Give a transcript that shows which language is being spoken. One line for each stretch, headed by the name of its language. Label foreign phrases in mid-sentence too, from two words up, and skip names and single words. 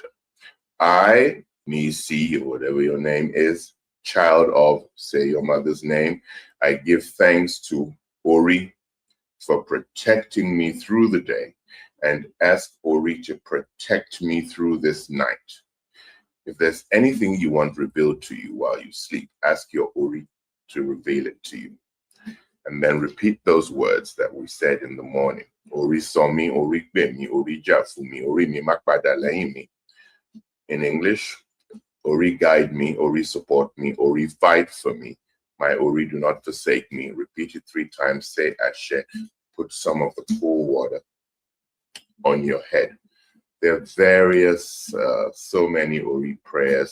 English: I, Nisi, or whatever your name is, child of, say your mother's name, I give thanks to Ori for protecting me through the day, and ask Ori to protect me through this night. If there's anything you want revealed to you while you sleep, ask your Ori to reveal it to you. And then repeat those words that we said in the morning.
Yoruba: Ori somi, ori bemi, ori jafumi, ori mi makpadalaimi.
English: In English, Ori guide me, Ori support me, Ori fight for me. My Ori do not forsake me. Repeat it 3 times, say Ashe. Put some of the cool water on your head. There are various, so many Ori prayers.